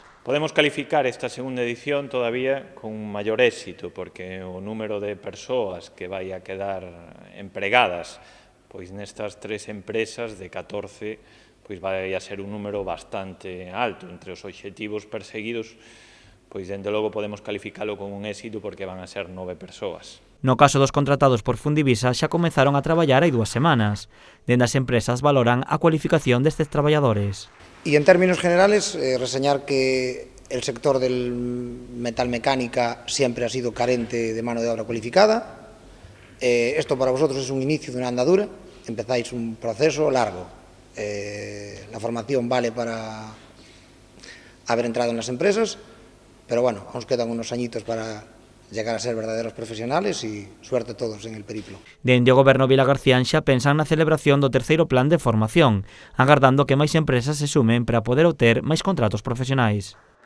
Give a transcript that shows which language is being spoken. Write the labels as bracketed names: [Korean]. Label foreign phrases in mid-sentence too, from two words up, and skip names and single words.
[Galician] Podemos calificar esta segunda edición todavía con maior éxito, porque o número de persoas que vai a quedar empregadas pois nestas tres empresas de 14 pois vai a ser un número bastante alto. Entre os obxectivos perseguidos, pois dende logo podemos calificalo con un éxito porque van a ser 9 persoas. No caso dos contratados por Fundivisa xa comezaron a traballar hai 2 semanas. Dende as empresas valoran a cualificación destes traballadores. [Spanish] Y en términos generales, reseñar que el sector del metalmecánica siempre ha sido carente de mano de obra cualificada. Esto para vosotros es un inicio de una andadura, empezáis un proceso largo. La formación vale para haber entrado en las empresas, pero bueno, aún quedan unos añitos para llegar a ser verdaderos profesionales y suerte a todos en el periplo. [Galician] Dende o Goberno vilagarcián xa pensan na celebración do terceiro plan de formación, agardando que máis empresas se sumen para poder obter máis contratos profesionais.